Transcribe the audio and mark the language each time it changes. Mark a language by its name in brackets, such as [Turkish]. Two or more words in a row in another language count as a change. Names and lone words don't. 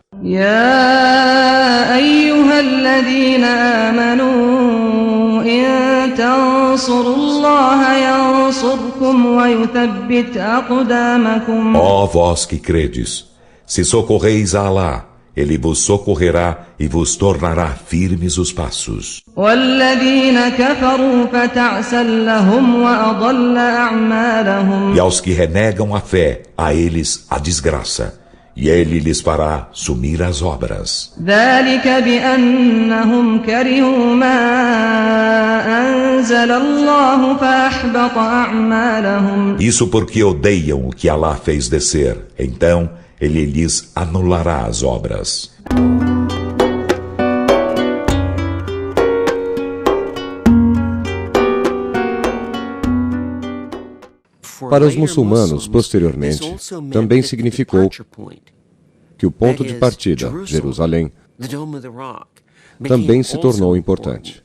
[Arabic] يا أيها الذين آمنوا إن تنصروا الله ينصركم ويثبت أقدامكم. [Portuguese] Ó vós que credes, se socorreis a Alá, ele vos socorrerá e vos tornará firmes os passos. [Arabic] والذين كفروا فتعسا لهم وأضل أعمالهم. [Portuguese] E aos que renegam a fé, a eles a desgraça, e ele lhes fará sumir as obras. [Arabic] ذلك بأنهم كرهوا ما أنزل الله فأحبط أعمالهم. [Portuguese] Isso porque odeiam o que Alá fez descer, então ele lhes anulará as obras. Para os muçulmanos, posteriormente, também significou que o ponto de partida, Jerusalém, também se tornou importante.